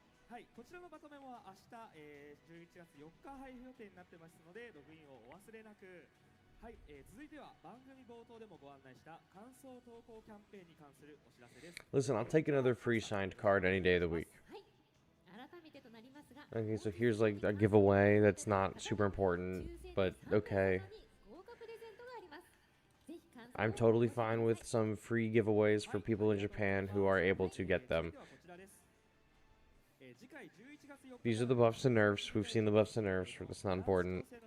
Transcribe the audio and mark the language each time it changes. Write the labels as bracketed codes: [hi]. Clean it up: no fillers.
[ja] はい、こちらのまとめも明日、11月4日配布予定になってますので、ログインをお忘れなく。はい、続いては番組冒頭でもご案内した感想投稿キャンペーンに関するお知らせです。 [en] Listen, I'll take another free signed card any day of the week. [ja] はい。改めてとなりますが、 [en] Okay, so here's like a giveaway that's not super important, but okay. [ja] 豪華プレゼントがあります。ぜひ感想 [en] I'm totally fine with some free giveaways for people in Japan who are able to get them. [ja] 次回11月4日 [en] These are the buffs and nerfs. We've seen the buffs and nerfs, but that's not important.